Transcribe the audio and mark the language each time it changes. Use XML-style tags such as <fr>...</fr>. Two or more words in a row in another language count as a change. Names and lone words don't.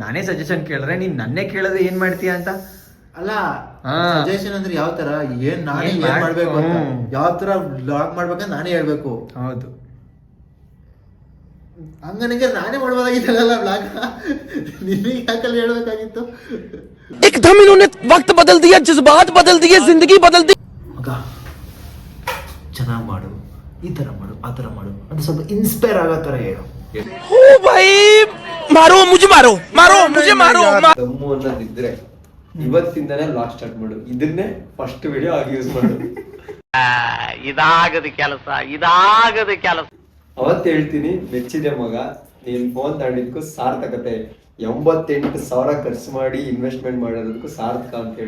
<kn>ನಾನೇ ಸಜೆಷನ್ ಕೇಳಿದ್ರೆ ನೀನ್ ನನ್ನೇ ಕೇಳೋದು ಏನ್ ಮಾಡ್ತೀಯ ಅಂತ ಅಲ್ಲ. ಸಜೆಷನ್ ಅಂದ್ರೆ ಯಾವ ತರ, ಏನ್ ನಾನೇ ಏನ್ ಮಾಡ್ಬೇಕು ಅಂತ, ಯಾವ ತರ ಬ್ಲಾಗ್ ಮಾಡ್ಬೇಕಂತ ನಾನೇ ಹೇಳ್ಬೇಕು. ಹೌದು, ಹಂಗನಿಗೆ ನಾನೇ ಮಾಡ್ಬೋದಾಗಿತ್ತಲ್ಲ ಬ್ಲಾಗ್. ನಿನಗೆ ಯಾಕಲ್ಲ ಹೇಳ್ಬೇಕಾಗಿತ್ತು?</kn> <hi>एकदम इन्होंने वक्त बदल दिया, जज्बात बदल दिए, जिंदगी बदल दी.</hi> <kn>ಮಗ ಚೆನ್ನಾಗಿ ಮಾಡು, ಈ ಥರ ಮಾಡು, ಆ ಥರ ಮಾಡು ಅಂತ ಸ್ವಲ್ಪ ಇನ್ಸ್ಪೈರ್ ಆಗೋ ಥರ ಹೇಳು.</kn> <hi>ओ भाई मारो मुझे मारो मारो मुझे मारो</hi> <kn>ದಮ್ಮು ಅನ್ನೋದಿದ್ರೆ ಇವತ್ತಿಂದನೇ</kn> <en>last start</en> <kn>ಮಾಡು. ಇದನ್ನೇ</kn> <en>first video</en> <kn>ಆಗಿ ಯೂಸ್ ಮಾಡು. ಇದಾಗದ ಕೆಲಸ. ಅವತ್ತು ಹೇಳ್ತೀನಿ, ಮೆಚ್ಚಿದೆ ಮಗ, ನೀನ್ ಫೋನ್ ತಗೊಂಡಿದ್ಕು ಸಾರ್ಥಕತೆ. 88,000 ಖರ್ಚು ಮಾಡಿ ಇನ್ವೆಸ್ಟ್ಮೆಂಟ್ ಮಾಡಿರೋದಕ್ಕೂ ಸಾರ್ಥಕ ಅಂತ ಹೇಳಿ.</kn>